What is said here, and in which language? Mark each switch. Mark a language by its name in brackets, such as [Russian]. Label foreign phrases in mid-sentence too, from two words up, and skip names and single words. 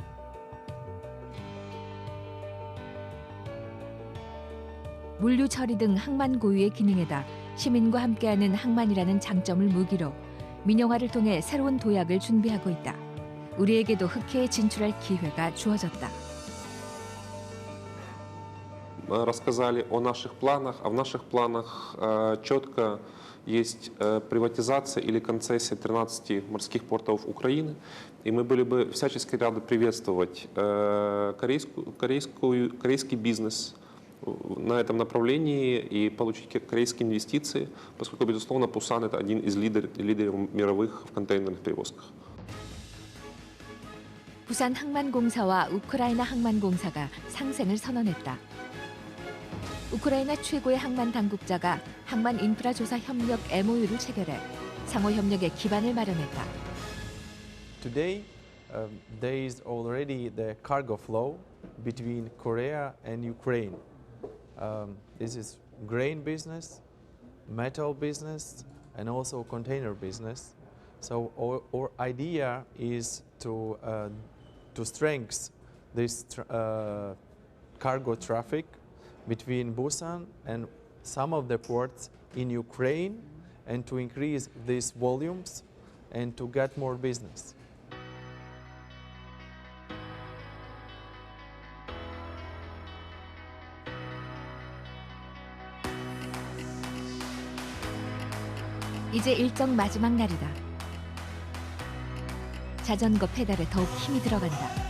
[Korean] 물류 처리 등 항만 고유의 기능에다 시민과 함께하는 항만이라는 장점을 무기로 민영화를 통해 새로운 도약을 준비하고 있다. 우리에게도 흑해에 진출할 기회가 주어졌다. [Russian] Рассказали о наших планах, а в наших планах четко есть приватизация или концессия 13 морских портов Украины. И мы были бы всячески рады приветствовать корейский бизнес на этом направлении и получить корейские инвестиции, поскольку, безусловно, Пусан – это один из лидеров мировых в контейнерных перевозках. [Korean] 부산 항만공사와 우크라이나 항만공사가 상생을 선언했다. 우크라이나 최고의 항만 당국자가 항만 인프라 조사 협력 MOU를 체결해 상호 협력의 기반을 마련했다. [English] Today, there is already the cargo flow between Korea and Ukraine. This is grain business, metal business, and also container business. So our idea is to strengthen this cargo traffic between Busan and some of the ports in Ukraine, and to increase these volumes and to get more business. [Korean] 이제 일정 마지막 날이다. 자전거 페달에 더욱 힘이 들어간다.